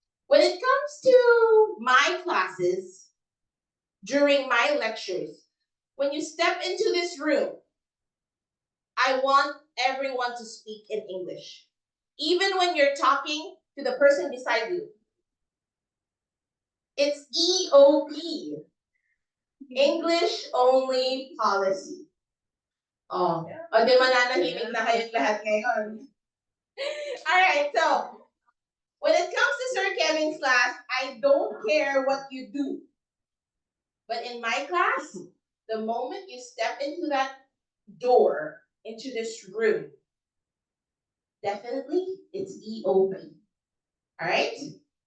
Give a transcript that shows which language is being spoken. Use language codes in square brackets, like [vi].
[en] When it comes to my classes, during my lectures, when you step into this room, I want everyone to speak in English. Even when you're talking to the person beside you. It's EOP, English Only Policy. [tl] Oh, o di mananahimik na kayong lahat ngayon. [en] Alright, so when it comes to Sir Kevin's class, I don't care what you do. But in my class, the moment you step into that door, into this room, definitely it's EOP. Alright?